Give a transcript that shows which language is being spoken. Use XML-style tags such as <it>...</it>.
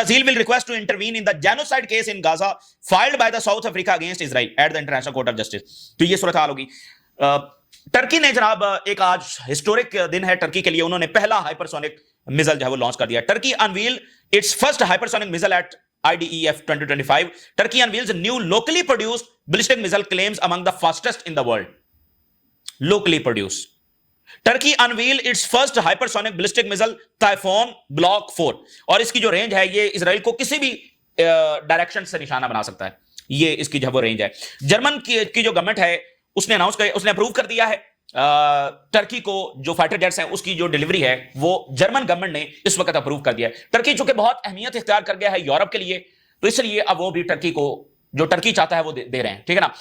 <en>Brazil will request to intervene in the genocide case in Gaza filed by the South Africa against Israel at the International Court of Justice.</en> <ur>تو یہ صورتحال ہوگی. Turkey نے جناب ایک آج ہسٹورک دن ہے ٹرکی کے لیے، انہوں نے پہلا ہائپرسونک میزل جو ہے وہ لانچ کر دیا.</ur> <en>Turkey unveil its first hypersonic missile at IDEF 2025. Turkey unveils a new locally produced ballistic missile claims among the fastest in the world. Locally produced. Turkey unveiled its first hypersonic ballistic missile Typhoon Block 4.</en> <ur>اور اس کی جو range ہے یہ اسرائیل کو کسی بھی direction سے نشانہ بنا سکتا ہے، یہ اس کی جو وہ رینج ہے. جرمن کی جو گورنمنٹ ہے اس نے اپروو کر دیا ہے ٹرکی کو جو فائٹر جیٹس ہیں اس کی جو ڈیلیوری ہے وہ جرمن گورنمنٹ نے اس وقت اپروو کر دیا ہے. ٹرکی چونکہ بہت اہمیت اختیار کر گیا ہے یورپ کے لیے، تو اس لیے اب وہ بھی ٹرکی کو جو ٹرکی چاہتا ہے وہ دے رہے ہیں، ٹھیک ہے نا.</ur>